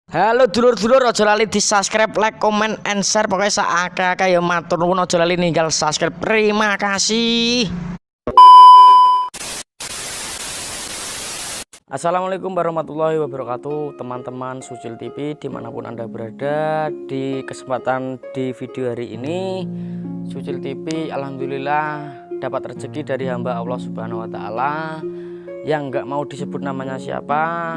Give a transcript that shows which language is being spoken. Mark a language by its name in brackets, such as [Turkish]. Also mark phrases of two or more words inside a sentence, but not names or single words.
[Javanese] Halo dulur-dulur, ojo lali di subscribe, [English] like, comment, and share. [Javanese] Pokoknya saakak ya matur nuwun, ojo lali ninggal subscribe. [Indonesian] Terima kasih. [Arabic] السلام عليكم ورحمة الله وبركاته, [Indonesian] teman-teman Sucil TV dimanapun anda berada. Di kesempatan di video hari ini, Sucil TV alhamdulillah dapat rezeki dari hamba Allah [Arabic] سبحانه وتعالى [Indonesian] yang nggak mau disebut namanya siapa.